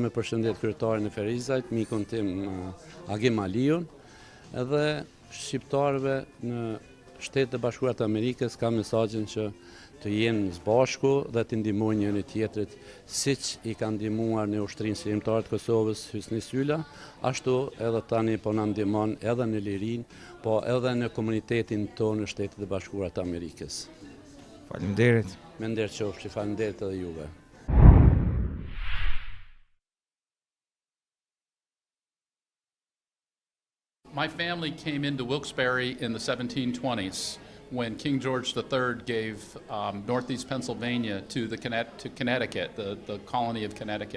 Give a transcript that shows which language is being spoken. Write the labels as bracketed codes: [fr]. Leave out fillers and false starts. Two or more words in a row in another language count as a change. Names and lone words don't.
[sq] me përshëndet kryetarin e Ferizajt, mikun tim Agim Aliun, edhe shqiptarëve në Shtetet e Bashkuara të Amerikës ka mesazhin që të jenë së bashku dhe të ndihmojnë njëri tjetrit, siç i kanë ndihmuar në Ushtrinë Shqiptare të Kosovës Hysni Syla, ashtu edhe tani po na ndihmon edhe në lirin, po edhe në komunitetin tonë në Shtetet e Bashkuara të Amerikës. Faleminderit. Me nderëqofshi, faleminderit edhe juve. [en] My family came into Wilkes Barre in the 1720s when King George III gave northeast Pennsylvania to Connecticut, the colony of Connecticut.